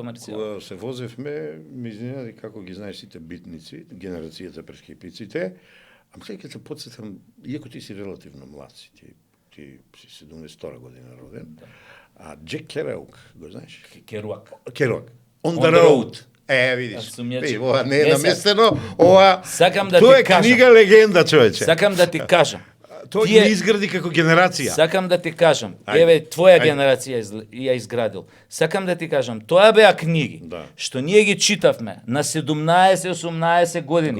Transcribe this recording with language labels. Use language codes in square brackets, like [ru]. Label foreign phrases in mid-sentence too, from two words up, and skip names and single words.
[mk] комерцијално. кога се возевме, ми изненади како ги знаеш сите битници, генерацијата прескипиците, ама сега ќе се подсетам, иако ти си релативно млад си, ти си 72 година роден, а Джек Кераук, го знаеш? Керуак. Кераук. On On the the road. Видиш, Аз сум ја видиш, чул. ова не е Е, наместено, ова... Сакам да Тоа ти е кажам. книга легенда, човече. Сакам да ти кажам. Тоа тие- ги изгради како генерација. Сакам да ти кажам, Ајде. еве твоја Ајде. генерација ја изградил. Сакам да ти кажам, тоа беа книги Да. што ние ги читавме на 17-18 години.